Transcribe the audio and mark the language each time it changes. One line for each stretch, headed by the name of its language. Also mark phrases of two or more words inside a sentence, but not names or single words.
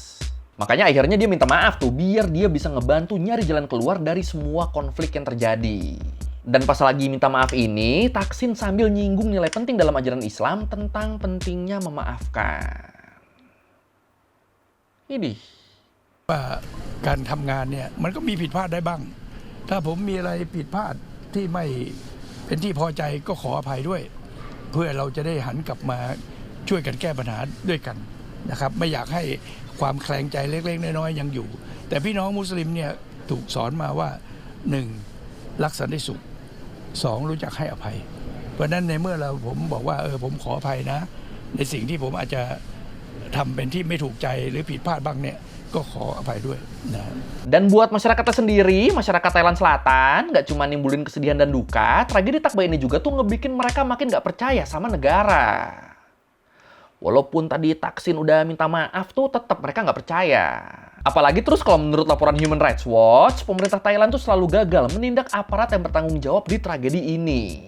Indonesian: Makanya akhirnya dia minta maaf tuh biar dia bisa ngebantu nyari jalan keluar dari semua konflik yang terjadi. Dan pas lagi minta maaf ini, Thaksin sambil nyinggung nilai penting dalam ajaran Islam tentang pentingnya memaafkan. Ini.
Thai: ว่าการทำงานเนี่ยมันก็มีผิดพลาดได้บ้างถ้าผมมีอะไรผิดพลาดที่ไม่เป็นที่พอใจก็ขออภัย ด้วยเพื่อเราจะได้หันกลับมาช่วยกันแก้ปัญหาด้วยกันนะครับไม่อยากให้ความแคลงใจเล็กๆน้อยๆยังอยู่แต่พี่น้องมุสลิมเนี่ยถูกสอนมาว่า1รักสันติสุข2รู้จักให้อภัยเพราะนั้นในเมื่อผมบอกว่าผมขออภัยนะในสิ่งที่ผมอาจจะทำเป็นที่ไม่ถูกใจหรือผิดพลาดบ้างเนี่ยก็ขออภัยด้วยนะ
Indonesian: Dan buat masyarakatnya sendiri, masyarakat Thailand Selatan nggak cuma nimbulin kesedihan dan duka, tragedi Tak Bai ini juga tuh ngebikin mereka makin nggak percaya sama negara. Walaupun tadi Thaksin udah minta maaf tuh tetap mereka nggak percaya. Apalagi terus kalau menurut laporan Human Rights Watch, pemerintah Thailand tuh selalu gagal menindak aparat yang bertanggung jawab di tragedi ini.